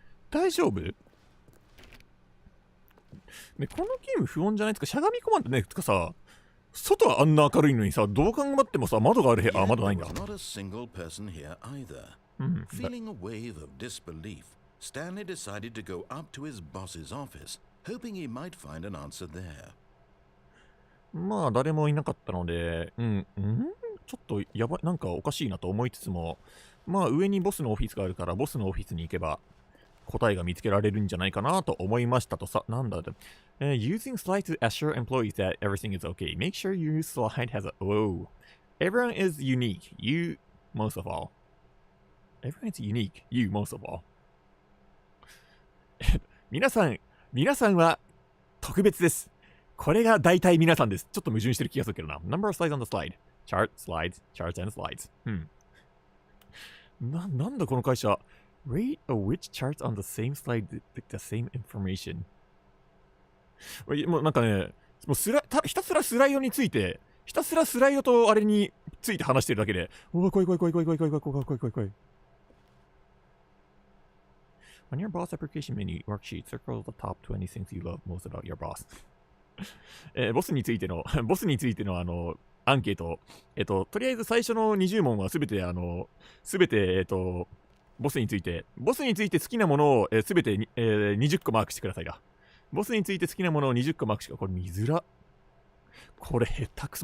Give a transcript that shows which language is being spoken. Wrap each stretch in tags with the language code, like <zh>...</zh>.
<ja>大丈夫？ね、このゲーム不穏じゃないですか。しゃがみ込まんとね、つかさ、外はあんな明るいのにさ、どう考えてもさ、窓がある部屋、窓ないんだ。</ja> <en>Feeling a wave of disbelief, Stanley decided to go up to his boss's office, hoping he might find an answer there.</en> <ja>誰もいなかったので、ちょっとやばい、なんかおかしいなと思いつつも、上にボスのオフィスがあるから、ボスのオフィスに行けば、答えが見つけられるんじゃないかなと思いましたとさ、なんだって。</ja> <en>Using slides to assure employees that everything is okay. Make sure your slide has a... Oh. Everyone is unique. You most of all.Everyone is unique. You most of all.</en> <ja>皆さんは特別です。これが大体皆さんです。ちょっと矛盾してる気がするけどな。</ja> <en>Number of slides on the slide. Chart, slides, charts and slides.</en> <ja>なんだこの会社。</ja> <en>Rate which charts on the same slide depict the same information.</en> <ja>もうなんかね、もうひたすらスライドについて、ひたすらスライドとあれについて話してるだけで、怖い。</ja> <en>On your boss application menu worksheet, circle the top 20 things you love most about your boss.</en> <ja>ボスについてのアンケート。とりあえず最初の20問はすべて、ボスについて好きなものをすべて20個マークしてくださいだ。ボスについて好きなものを20個マークして、これ見づら。これ下手くそ。</ja>